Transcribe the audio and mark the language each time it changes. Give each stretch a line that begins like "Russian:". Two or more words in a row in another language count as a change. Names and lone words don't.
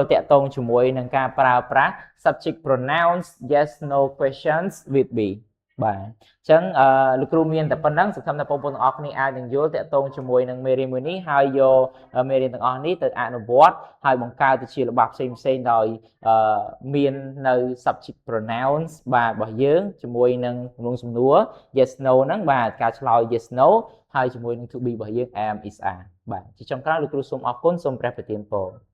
Khmer: តាក់ទងជាមួយនឹងការប្រើប្រាស់
English: subject pronouns yes no questions with be
Khmer: បាទអញ្ចឹងលោកគ្រូមានតែប៉ុណ្្នឹងសង្ឃឹមថាបងប្អូនទាំងអស់គ្នាអាចនឹងយល់តាក់ទងជាមួយនឹងមេរៀនមួយនេះហើយយកមេរៀនទាំងអស់នេះទៅអនុវត្តហើយបង្កើតទៅជាល្បះផ្សេងដោយមាននៅ
English: subject pronouns
Khmer: បាទរបស់យើងជាមួយនឹងទម្រង់សំណួរ
English: yes no
Khmer: ហ្នឹងបាទការឆ្លើយ
English: yes no
Khmer: ហើយជាមួយនឹង
English: to be
Khmer: របស់យើង
English: am is are
Khmer: បាទជាចុងក្រោយលោកគ្រូសូមអរគុណសូមព្រះប្រទានពរ